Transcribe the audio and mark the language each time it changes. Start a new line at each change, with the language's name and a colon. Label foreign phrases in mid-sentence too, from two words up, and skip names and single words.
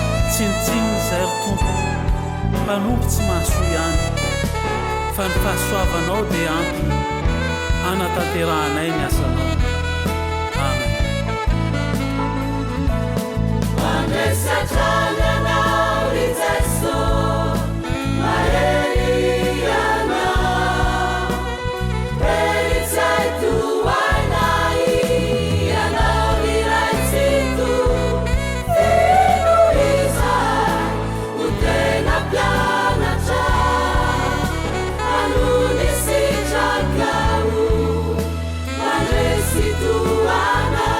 Malagasy: Tsinitsiny izay ry Tompo, mpanompo tsy mahasoa ihany, fa ny fahasoavanao dia antony hanatanteranay ny asanao. Amen. Mandresy hatrany ianao ry Jesoa, mahery ianao.
English: Very excited to wanna hear, I know the right thing to feel is I would then apply the charm. I know this is a girl, I know this is the one.